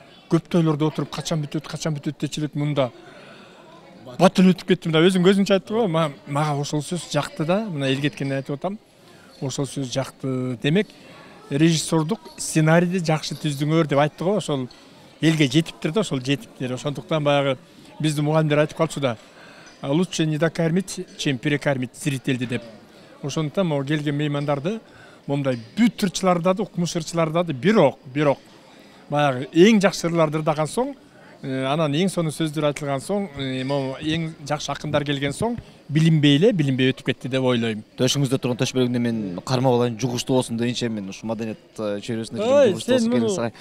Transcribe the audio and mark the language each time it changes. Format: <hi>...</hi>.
<ky>Көп тойлордо отуруп качан бүтөт дечи элек, мында батыл өтүп кетти. Мына өзүң көзүңчө айтты го, мага ошол сөз жакты да. Мына эл кеткенде айтып атам. Ошол сөз жакты. Демек, режиссердук сценарийди жакшы түздүңөр деп айтты го, ошол элге жетиптир да, ошол жетиптир. Ошондуктан баягы биздин мугалимдер айтып калчу да.</ky> <ru>Лучше не докормить, чем перекормить</ru> <ky>зрительди деп. Ошондуктан могу келген меймандарды момундай бүт ырчыларды да, укмуш ырчыларды да, бирок баягы эң жакшы ырларды ырдаган соң, анан эң сонун сөздөр айтылган соң, эң жакшы акындар келген соң, билинбей өтүп кетти деп ойлойм. Төшүңүздө турган төш бөлүгүндө мен кармап алайын, жугуштуу болсун дейинче, мен ушу маданият чөйрөсүндө жүргөн жугуштуу болсун келиңиз.</ky>